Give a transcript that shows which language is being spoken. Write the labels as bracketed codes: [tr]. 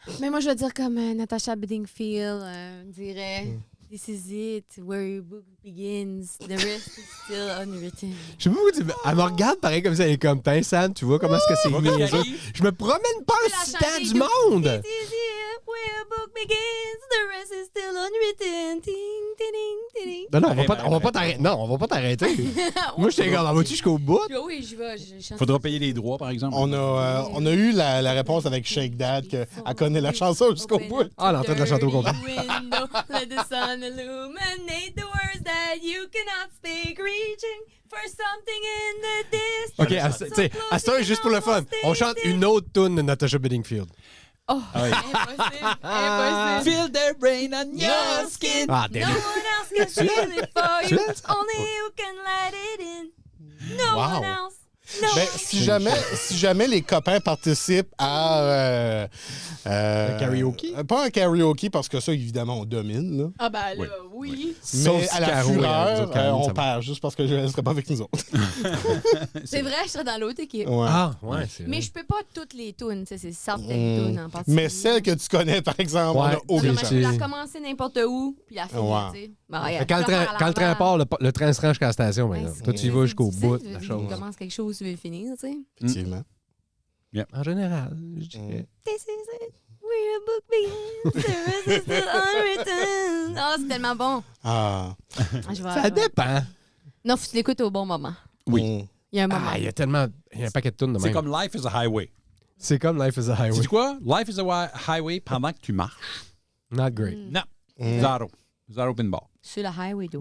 [fr] moi, je veux dire comme Natasha Bedingfield dirait... [en] This is it, where your book begins. The rest is still unwritten. [fr] Je sais pas pourquoi elle me regarde pareil comme ça, elle est comme, t'es Sam, tu vois comment est-ce que c'est niaiseux. Je me promène pas en citant du monde. [en] This is it, where your book begins. The rest is still unwritten. Ting, ting, ting. [fr] Non, on va pas t'arrêter. Non, on va pas t'arrêter. Moi, j'étais comme, vas-tu jusqu'au bout? Oui, j'y vais. faudra payer les droits, par exemple. On a eu la réponse avec Shake Dad qu'elle connaît la chanson jusqu'au bout. Ah, elle est en train de la chanter au complet. [en] Let the sun illuminate the words that you cannot speak, reaching for something in the distance. [fr] OK, tu sais, à ce temps, juste pour le fun, on chante une autre tune de Natasha Bedingfield. Oh, impossible. [en] Feel their brain on your skin. Ah, No one else can feel it for you. Only you can let it in. No one else. No. [fr] Ben, si jamais les copains participent à un karaoke? Pas un karaoke parce que ça évidemment on domine là. Ah ben là, oui. Mais à la fureur, on perd juste parce que je ne serais pas avec nous autres. C'est vrai, je serais dans l'autre équipe. Ouais. Ah, ouais, c'est vrai. Mais je peux pas toutes les tunes, c'est certaines tunes en particulier. Mais celle que tu connais par exemple, on a aucune Je chance. peux la commencer n'importe où puis la finir, tu sais. Quand le train part, le train se range jusqu'à la station. Toi, tu y vas jusqu'au bout de la chose. Tu commences quelque chose, tu veux finir, tu sais. Effectivement. En général, je dirais. This is it, where a book begins, the rest is still unwritten. Oh, c'est tellement bon. Ça dépend. Non, faut que tu l'écoutes au bon moment. Oui. Il y a un moment. Il y a tellement... Il y a un paquet de tunes de même. C'est comme Life is a Highway. C'est comme Life is a Highway. C'est quoi? Life is a Highway pendant que tu marches. [en] Not great. [fr] Non. Zéro pinball. Sur le highway, d'eau.